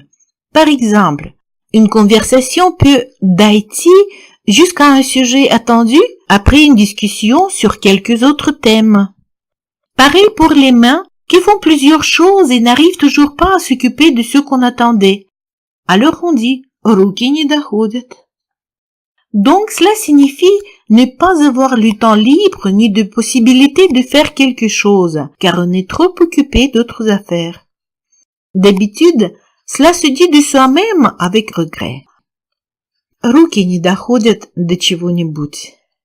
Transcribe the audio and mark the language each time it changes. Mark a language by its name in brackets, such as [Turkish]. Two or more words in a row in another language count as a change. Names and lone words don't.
[French] Par exemple, une conversation peut d'Haïti jusqu'à un sujet attendu après une discussion sur quelques autres thèmes. Pareil pour les mains qui font plusieurs choses et n'arrivent toujours pas à s'occuper de ce qu'on attendait. Alors on dit « [Russian] руки не доходят ». [French] Donc cela signifie ne pas avoir le temps libre ni de possibilité de faire quelque chose, car on est trop occupé d'autres affaires. D'habitude, cela se dit de soi-même avec regret. [Russian] Руки не доходят до чего-нибудь.